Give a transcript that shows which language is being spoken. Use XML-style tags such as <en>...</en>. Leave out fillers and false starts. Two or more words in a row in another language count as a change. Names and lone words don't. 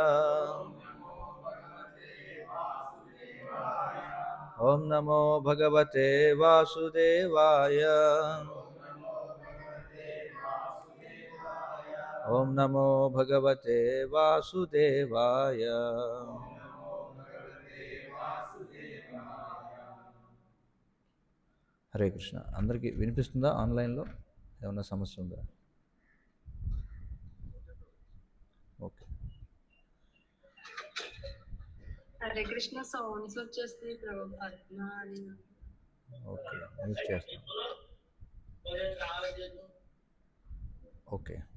<sa>ओम नमो भगवते वासुदेवाय। ओम नमो भगवते वासुदेवाय। హరే కృష్ణ.</sa> <te>అందరికీ వినిపిస్తుందా? ఆన్లైన్లో ఏమన్నా సమస్య ఉందా? ఓకే.</te> <sa>హరే కృష్ణ</sa> <te>సౌండ్స్ వచ్చేస్తాయి ప్రభు. పద్మ అని ఓకే, మ్యూట్ చేస్తాం. ఓకే.</te>